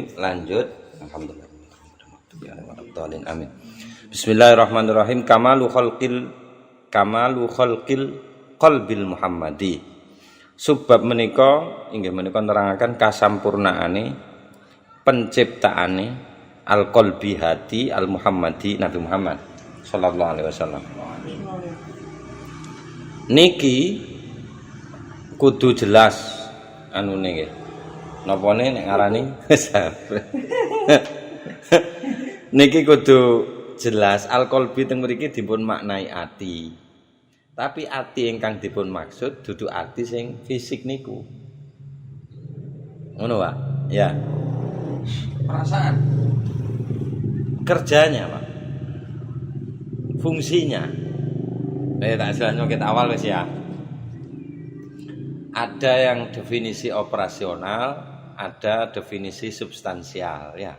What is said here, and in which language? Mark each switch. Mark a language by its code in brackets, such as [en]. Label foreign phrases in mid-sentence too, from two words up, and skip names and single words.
[id] Lanjut. Alhamdulillah. Amin. [ar] بسم الله الرحمن الرحيم كمال خلق القلب المحمدي. [jv] Sebab menika inggih menika nerangaken kasampurnaane penciptaane al-qalbi hati al-Muhammadi Nabi Muhammad [ar] صلى الله عليه وسلم. [jv] Niki kudu jelas anune nggih. Napane nek ngarani niki kudu jelas al-qalbi teng mriki dipun maknai ati. Tapi ati ingkang dipun maksud dudu ati sing fisik niku. Ngono, Pak? Ya. [id] Perasaan. Kerjanya, Pak. Fungsinya. [jv] Tak jelasno [id] kita awal wis ya. Ada yang definisi operasional, ada definisi substansial ya.